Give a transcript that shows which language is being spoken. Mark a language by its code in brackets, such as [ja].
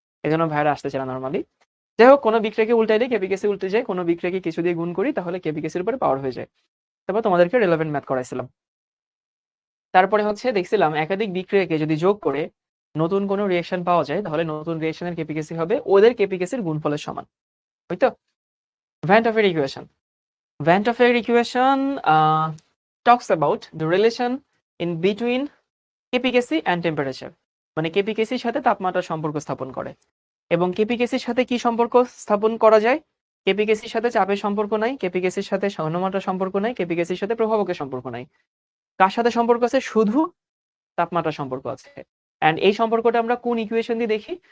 [bn] এই জন্য ভাইরা আসতে চায় না নর্মালি। যাই হোক, কোনো বিক্রিয়াকে উল্টাইলে কেপিকেসি উল্টে যায়, কোনো বিক্রিয়াকে কিছু দিয়ে গুণ করি তাহলে কেপিকেসির উপরে পাওয়ার হয়ে যায়। তারপর তোমাদেরকে রিলেভেন্ট ম্যাথ করাইছিলাম। তারপরে হচ্ছে দেখছিলাম একাধিক বিক্রিয়াকে যদি যোগ করে নতুন কোনো রিঅ্যাকশন পাওয়া যায়, তাহলে নতুন রিঅ্যাকশনের কেপিকেসি হবে ওদের কেপিকেসির গুণফলের সমান। ওই তো van টফের equation. [en] Van Toffer equation talks about the relation in between KPKC and temperature. [bn] মানে কেপিকেসির সাথে তাপমাত্রার সম্পর্ক স্থাপন করে। এবং কেপিকেসির সাথে কি সম্পর্ক স্থাপন করা যায়? কেপিকেসির সাথে চাপের সম্পর্ক নাই, কেপিকেসির সাথে ঘনমাত্রার সম্পর্ক নাই, কেপিকেসির সাথে প্রভাবকের সম্পর্ক নাই। কার সাথে সম্পর্ক আছে? শুধু তাপমাত্রার সম্পর্ক আছে। এন্ড এই সম্পর্কটা আমরা কোন ইকুয়েশন দিয়ে দেখি?